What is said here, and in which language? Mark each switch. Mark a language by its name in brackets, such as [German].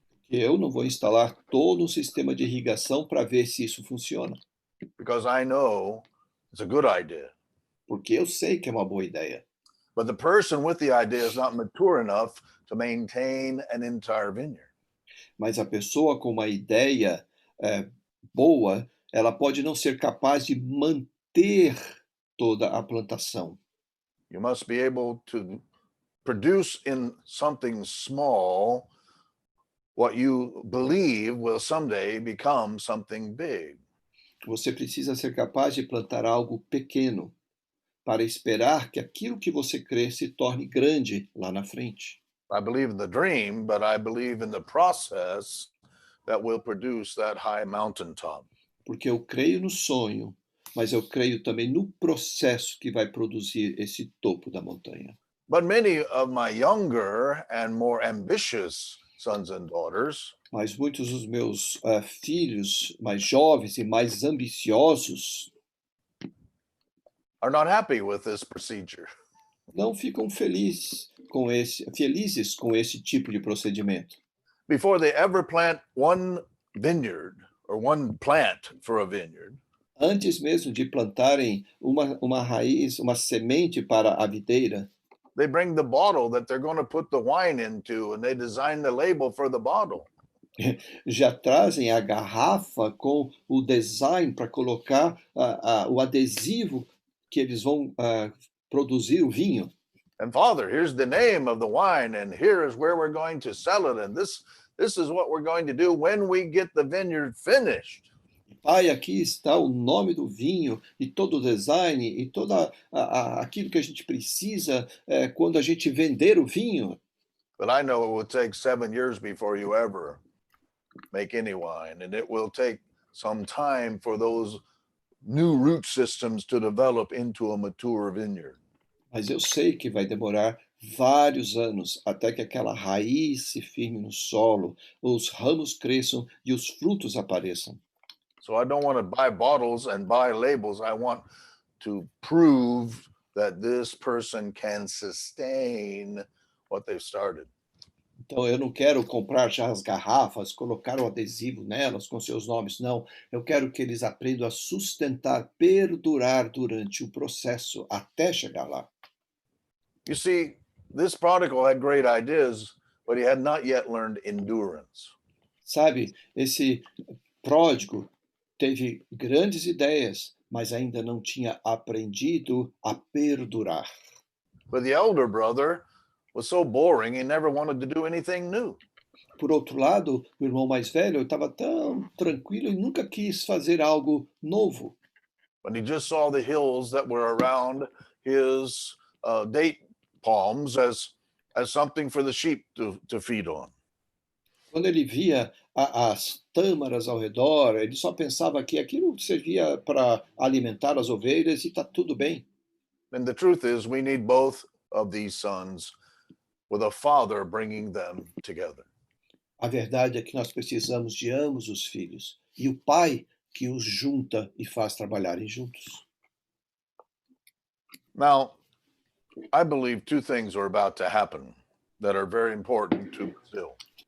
[Portuguese] Eu não vou instalar todo um sistema de irrigação para ver se isso funciona, [English] Because I know it's a good idea. [Portuguese] porque eu sei que é uma boa ideia. [English] But the person with the idea is not mature enough to maintain an entire vineyard. [Portuguese] Mas a pessoa com uma ideia boa, ela pode não ser capaz de manter toda a plantação. [English] You must be able to produce in something small what you believe will someday become something big. [Portuguese] Você precisa ser capaz de plantar algo pequeno para esperar que aquilo que você crê se torne grande lá na frente. [English] I believe in the dream, but I believe in the process that will produce that high mountaintop. [Portuguese] Porque eu creio no sonho, mas eu creio também no processo que vai produzir esse topo da montanha. [English] But many of my younger and more ambitious sons and daughters [Portuguese] Mas muitos dos meus filhos mais jovens e mais ambiciosos [English] are not happy with this procedure. [Portuguese] não ficam felizes com esse tipo de procedimento. [English] Before they ever plant one vineyard or one plant for a vineyard, [Portuguese] Antes mesmo de plantarem uma raiz, uma semente para a videira, [English] they bring the bottle that they're going to put the wine into and they design the label for the bottle. [Portuguese] já trazem a garrafa com o design para colocar o adesivo que eles vão produzir o vinho. [English] And Father, here's the name of the wine, and here is where we're going to sell it, and this is what we're going to do when we get the vineyard finished. [Portuguese] Pai, aqui está o nome do vinho e todo o design e toda aquilo que a gente precisa quando a gente vender o vinho. [English] But I know it will take 7 years before you ever make any wine, and it will take some time for those new root systems to develop into a mature vineyard. [Portuguese] Mas eu sei que vai demorar vários anos até que aquela raiz se firme no solo, os ramos cresçam e os frutos apareçam. [English] So I don't want to buy bottles and buy labels. I want to prove that this person can sustain what they've started. [Portuguese] Então eu não quero comprar já as garrafas, colocar o adesivo nelas com seus nomes, não. Eu quero que eles aprendam a sustentar, perdurar durante o processo até chegar lá. [English] You see, this prodigal had great ideas, but he had not yet learned endurance. [Portuguese] Sabe, esse pródigo teve grandes ideias, mas ainda não tinha aprendido a perdurar. [English] But the elder brother was so boring, he never wanted to do anything new. [Portuguese] Por outro lado, o irmão mais velho estava tão tranquilo e nunca quis fazer algo novo. [English] When he just saw the hills that were around his date palms as something for the sheep to feed on. [Portuguese] Quando ele via as tâmaras ao redor, ele só pensava que aquilo servia para alimentar as ovelhas e está tudo bem. [English] And the truth is, we need both of these sons with a father bringing them together. [Portuguese] A verdade é que nós precisamos de ambos os filhos e o pai que os junta e faz trabalharem juntos. [English] Now, I believe two things are about to happen that are very important to Brazil.